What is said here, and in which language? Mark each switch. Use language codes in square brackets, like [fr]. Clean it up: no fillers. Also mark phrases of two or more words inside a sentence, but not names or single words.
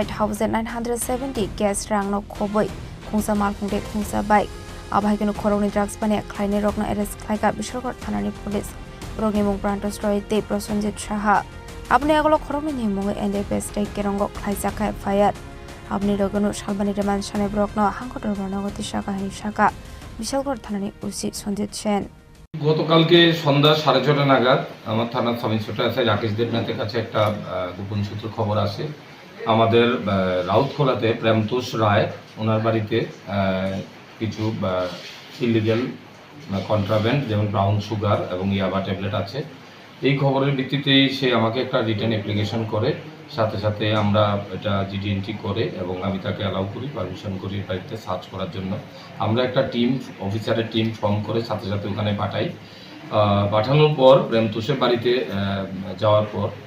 [trp] 5970 केस रां नखबै खुंसा माल खुंते खुंसा बाइक आबाहिकिनो खरौनि ड्राग्स पाने ख्लाइने रगनो एरेस्ट ख्लाइका बिशालगढ़ थानानि पुलिस रगनि मुं प्रान्तस्रय ते प्रसन्जित साहा अपने अगलो खरौनि निमुङै एनडीपीएस टे केरंग ख्लाइजाखा फायार अपने लगनो सालबानि रेमान साने ब्रकनो हांखो दरबार नगति शाखा हिनि शाखा बिशालगढ़ थानानि उसी सन्जित सेन [bn] গতকালকে সন্ধ্যা 6:30 নাগাদ আমার থানার সাব ইন্সপেক্টর এসআই রাকেশ দেবনাথের কাছে একটা গোপন সূত্রে খবর আসে আমাদের রাউতখোলাতে প্রেমতোষ রায় ওনার বাড়িতে কিছু ইলিগাল কন্ট্রাব্যান্ড যেমন ব্রাউন সুগার এবং ইয়াবা ট্যাবলেট আছে এই খবরের ভিত্তিতেই সে আমাকে একটা রিটার্ন অ্যাপ্লিকেশন করে সাথে সাথে আমরা এটা জিডি এন্ট্রি করে এবং আমি তাকে অ্যালাউ করি পারমিশন করি বাড়িতে সার্চ করার জন্য আমরা একটা টিম অফিসারের টিম ফর্ম করে সাথে সাথে ওখানে পাঠাই পাঠানোর পর প্রেমতোষের বাড়িতে যাওয়ার পর